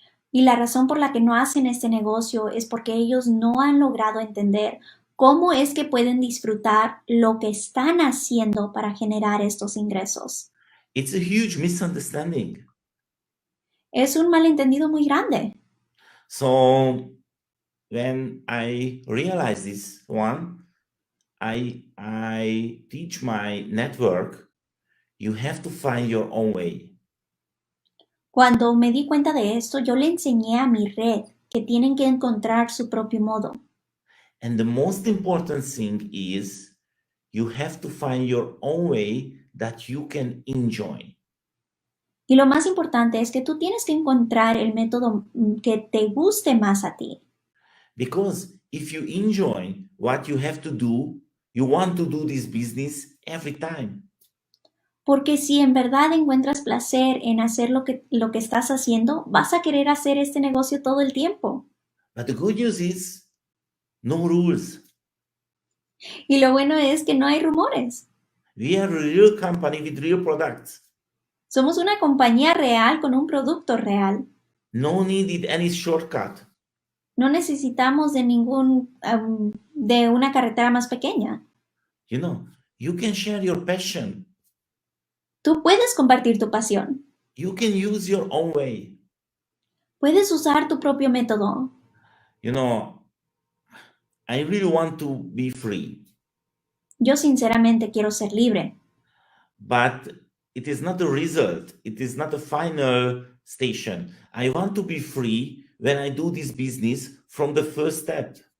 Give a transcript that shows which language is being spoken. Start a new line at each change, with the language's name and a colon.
Spanish: Y la razón por la que no hacen este negocio es porque ellos no han logrado entender cómo es que pueden disfrutar lo que están haciendo para generar estos ingresos.
English: It's a huge misunderstanding.
Spanish: Es un malentendido muy grande.
English: So when I realized this one, I teach my network, you have to find your own way.
Spanish: Cuando me di cuenta de esto, yo le enseñé a mi red que tienen que encontrar su propio modo.
English: And the most important thing is you have to find your own way that you can enjoy.
Spanish: Y lo más importante es que tú tienes que encontrar el método que te guste más a ti.
English: Because if you enjoy what you have to do, you want to do this business every time.
Spanish: Porque si en verdad encuentras placer en hacer lo que estás haciendo, vas a querer hacer este negocio todo el tiempo.
English: But the good news is, no rules.
Spanish: Y lo bueno es que no hay rumores.
English: We are a real company with real products.
Spanish: Somos una compañía real con un producto real.
English: No needed any shortcut.
Spanish: No necesitamos de de una carretera más pequeña.
English: You can share your passion.
Spanish: Tú puedes compartir tu pasión.
English: You can use your own way.
Spanish: Puedes usar tu propio método.
English: I really want to be free.
Spanish: Yo sinceramente quiero ser libre.
English: But it is not a result. It is not a final station. I want to be free when I do this business from the first step.